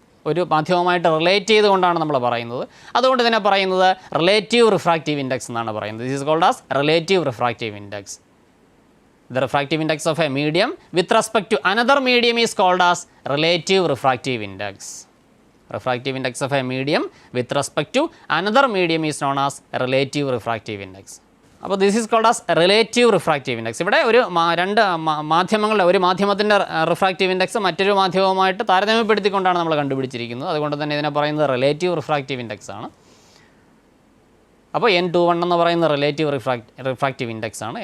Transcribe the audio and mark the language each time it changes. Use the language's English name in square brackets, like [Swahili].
[Malayalam] ഒരു മാധ്യമവുമായിട്ട് റിലേറ്റ് ചെയ്തുകൊണ്ടാണ് നമ്മൾ പറയുന്നത്. അതുകൊണ്ട് തന്നെ പറയുന്നത് റിലേറ്റീവ് റിഫ്രാക്റ്റീവ് ഇൻഡെക്സ് എന്നാണ് പറയുന്നത്. [English] This is called as relative refractive index. The refractive index of a medium with respect to another medium is called as relative refractive index. Refractive index of a medium with respect to another medium is known as relative refractive index. [Malayalam] അപ്പോൾ [English] This is called as relative refractive index. [Malayalam] ഇവിടെ രണ്ട് മാധ്യമങ്ങളുടെ ഒരു മാധ്യമത്തിൻ്റെ refractive index മറ്റൊരു മാധ്യമവുമായിട്ട് താരതമ്യപ്പെടുത്തിക്കൊണ്ടാണ് നമ്മൾ കണ്ടുപിടിച്ചിരിക്കുന്നത്. അതുകൊണ്ട് തന്നെ ഇതിനെ പറയുന്നത് റിലേറ്റീവ് റിഫ്രാക്റ്റീവ് ഇൻഡെക്സ് ആണ്. അപ്പോൾ n21 എന്ന് പറയുന്നത് റിലേറ്റീവ് റിഫ്രാക്റ്റീവ് ഇൻഡെക്സ് ആണ്.